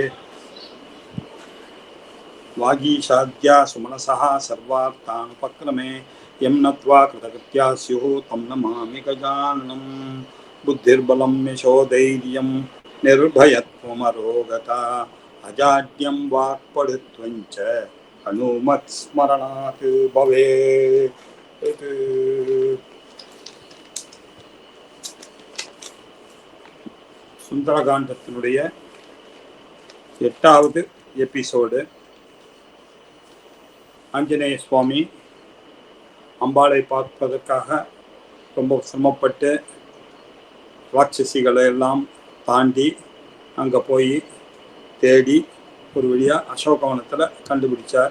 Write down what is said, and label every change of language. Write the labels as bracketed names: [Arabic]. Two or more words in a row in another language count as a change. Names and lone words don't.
[Sanskrit] वागीशाद्या सुमनसः सर्वार्थानुपक्रमे यं नत्वा कृतकृत्या स्युः तं नमामि गजाननं बुद्धिर्बलं यशोधैर्यं निर्भयत्वमरोगता अजाड्यं वाक्पटुत्वं च हनुमत्स्मरणात् भवेत्. [Tamil] சுந்தரகாண்டத்தினுடைய 8வது எபிசோடு. ஆஞ்சநேய சுவாமி அம்பாளை பார்ப்பதற்காக ரொம்ப சிரமப்பட்டு ராட்சசிகளை எல்லாம் தாண்டி அங்கே போய் தேடி ஒரு வழியாக அசோகவனத்தில் கண்டுபிடிச்சார்.